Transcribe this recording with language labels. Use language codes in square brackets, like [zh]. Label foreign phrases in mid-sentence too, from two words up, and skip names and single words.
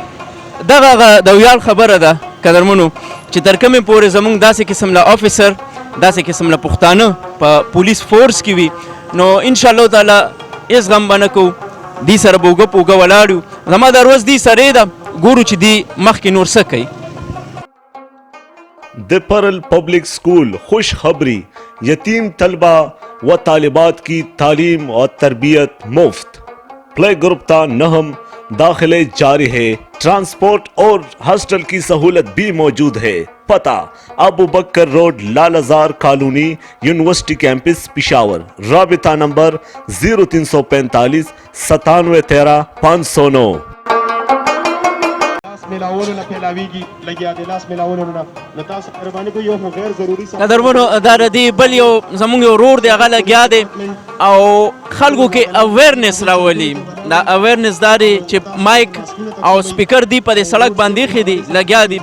[ps] دغه د ویاړ خبره ده قدرمنو چې تر کومې پورې زموږ داسې قسم له افیسر، داسې قسم له پښتانه په پولیس فورس کې وي، نو انشاءالله تعالی هېڅ غم به نه کوو، دې سره به اوږه په اوږه ولاړ یو. زما دا روز دې سره ده، ګورو چې دې مخکې نور څه کوي. [ur] د پرل پبلک سکول خوش خبری یتیم طلبہ و طالبات کی تعلیم اور تربیت مفت. [en] play group [ur] تا نہم داخلے جاری ہے، ٹرانسپورٹ اور ہاسٹل کی سہولت بھی موجود ہے. پتہ ابو بکر روڈ، لالہ زار کالونی، یونیورسٹی کیمپس، پشاور. رابطہ نمبر 0345 9713 509. [ps] قدرمنو دا د دې بل یو زموږ یو روډ دی هغه لګیا دی او خلکو کې اویرنس راولي. دا اویرنس دا دی چې مایک او سپیکر دی په دې سړک باندې ایښي دي لګیا دي.